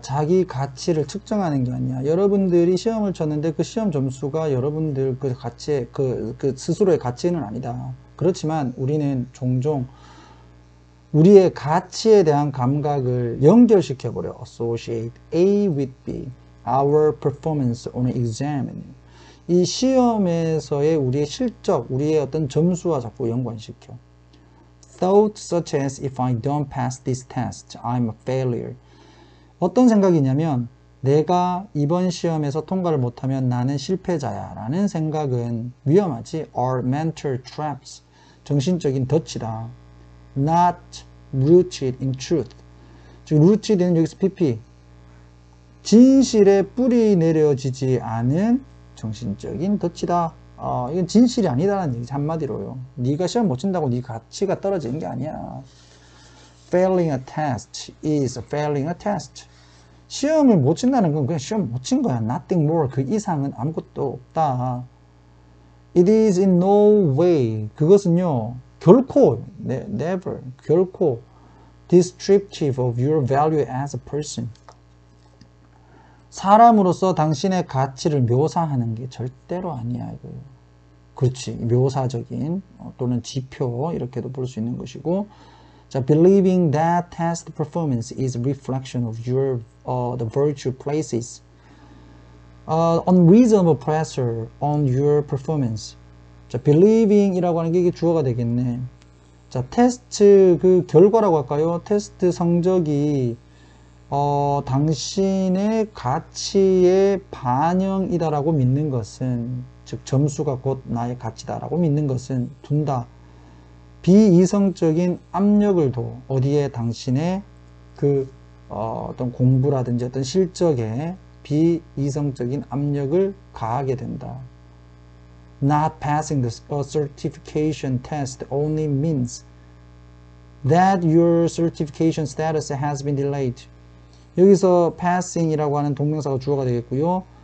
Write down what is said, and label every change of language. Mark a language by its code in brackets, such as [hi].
[ko] 자기 가치를 측정하는 게 아니야. 여러분들이 시험을 쳤는데 그 시험 점수가 여러분들 그 가치, 그 스스로의 가치는 아니다. 그렇지만 우리는 종종 우리의 가치에 대한 감각을 연결시켜버려. [en] Associate A with B. Our performance on an exam. [ko] 이 시험에서의 우리의 실적, 우리의 어떤 점수와 자꾸 연관시켜. [en] Thought such as if I don't pass this test, I'm a failure. [ko] 어떤 생각이냐면 내가 이번 시험에서 통과를 못하면 나는 실패자야 라는 생각은 위험하지. [en] Are mental traps. [ko] 정신적인 덫이다. [en] Not rooted in truth. [ko] 즉 rooted는 여기서 PP. 진실에 뿌리 내려지지 않은 정신적인 덫이다. 이건 진실이 아니다라는 얘기지 한마디로요. 네가 시험 못 친다고 네 가치가 떨어지는 게 아니야. [en] Failing a test is failing a test. [ko] 시험을 못 친다는 건 그냥 시험 못 친 거야. [en] Nothing more. [ko] 그 이상은 아무것도 없다. [en] It is in no way. [ko] 그것은요. 결코, [en] never, 결코 descriptive of your value as a person. [ko] 사람으로서 당신의 가치를 묘사하는 게 절대로 아니야. 이거. 그렇지. 묘사적인 또는 지표 이렇게도 볼 수 있는 것이고. [en] 자, believing that test performance is a reflection of your the virtue places unreasonable pressure on your performance. [ko] 자, believing이라고 하는 게 이게 주어가 되겠네. 자, 테스트 그 결과라고 할까요? 테스트 성적이 당신의 가치의 반영이다라고 믿는 것은, 즉 점수가 곧 나의 가치다라고 믿는 것은 둔다. 비이성적인 압력을 둬. 어디에? 당신의 그 어떤 공부라든지 어떤 실적에 비이성적인 압력을 가하게 된다. [en] Not passing the certification test only means that your certification status has been delayed. [ko] 여기서 passing이라고 하는 동명사가 주어가 되겠고요.